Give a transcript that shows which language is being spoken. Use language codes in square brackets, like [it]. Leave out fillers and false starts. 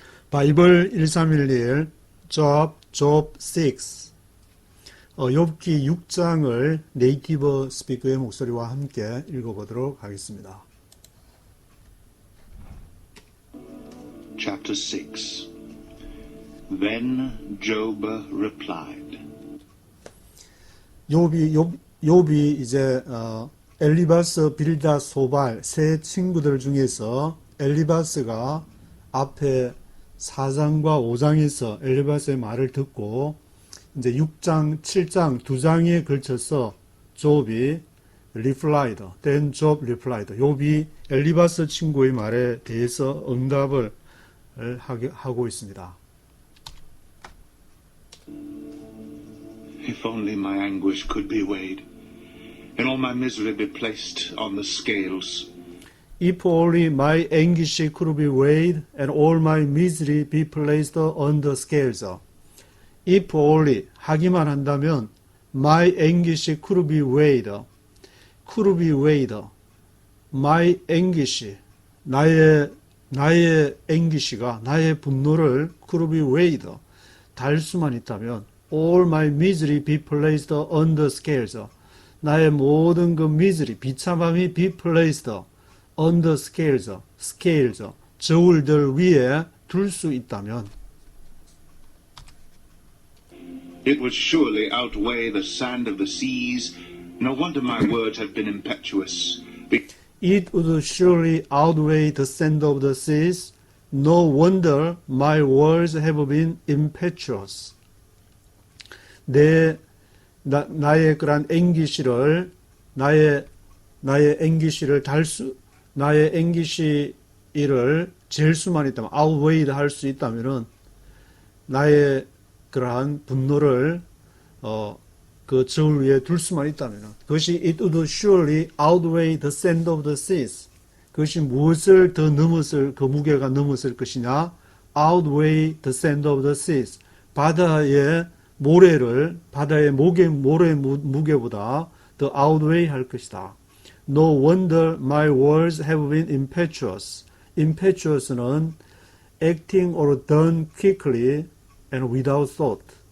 [ko] 바이블 1311 Job 6 욥기 6장을 네이티브 스피커의 목소리와 함께 읽어보도록 하겠습니다. [en] Chapter 6 Then Job replied. [ko] 욥이 이제 엘리바스, 빌닷, 소발 세 친구들 중에서 엘리바스가 앞에 4장과 5장에서 엘리바스의 말을 듣고 이제 6장, 7장 두 장에 걸쳐서 욥이 [en] replied, then Job replied. [ko] 욥이 엘리바스 친구의 말에 대해서 응답을 하고 있습니다. [en] If only my anguish could be weighed, and all my misery be placed on the scales. If only my anguish could be weighed, and all my misery be placed on the scales. If only, [ko] 하기만 한다면, [en] my anguish could be weighed, my anguish, 나의 anguish가, [ko] 나의 분노를 [en] could be weighed, [ko] 달 수만 있다면, [en] all my misery be placed on the scales. [ko] 나의 모든 그 misery, 비참함이 [en] be placed on the scales, [ko] 저울들 위에 둘 수 있다면 [en] It would surely outweigh the sand of the seas. No wonder my words have been impetuous. It would surely outweigh the sand of the seas. No wonder my words have been impetuous. [ko] 나의 그런 앵기시를 나의 앵기시를 나의 앵기시를 잴 수만 있다면, outweighed 할 수 있다면은 나의 그러한 분노를 그 저울 위에 둘 수만 있다면은 그것이 [en] it would surely outweigh the sand of the seas. [ko] 그것이 무엇을 더 넘었을 그 무게가 넘었을 것이냐? [en] outweigh the sand of the seas. [ko] 바다의 모래 무게보다 더 outweigh 할 것이다. [en] No wonder my words have been impetuous. Impetuous는 acting or done quickly and without thought.